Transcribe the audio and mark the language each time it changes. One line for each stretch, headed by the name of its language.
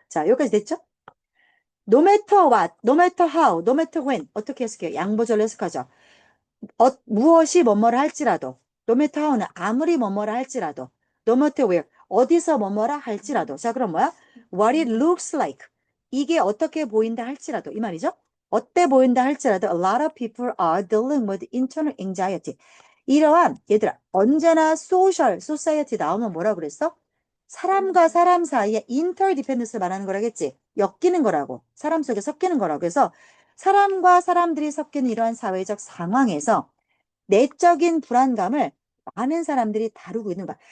Korean: 자, 여기까지 됐죠?
English: No matter what, no matter how, no matter when.
Korean: 어떻게 해석해요? 양보절로 해석하죠. 무엇이 뭐뭐라 할지라도,
English: no matter how
Korean: 는 아무리 뭐뭐라 할지라도,
English: no matter where,
Korean: 어디서 뭐뭐라 할지라도. 자, 그럼 뭐야?
English: What it looks like.
Korean: 이게 어떻게 보인다 할지라도. 이 말이죠? 어때 보인다 할지라도,
English: a lot of people are dealing with internal anxiety.
Korean: 이러한 얘들아 언제나 소셜, 소사이어티 나오면 뭐라 그랬어? 사람과 사람 사이에 인터디펜던스를 말하는 거라겠지. 엮이는 거라고. 사람 속에 섞이는 거라고. 그래서 사람과 사람들이 섞이는 이러한 사회적 상황에서 내적인 불안감을 많은 사람들이 다루고 있는 거야.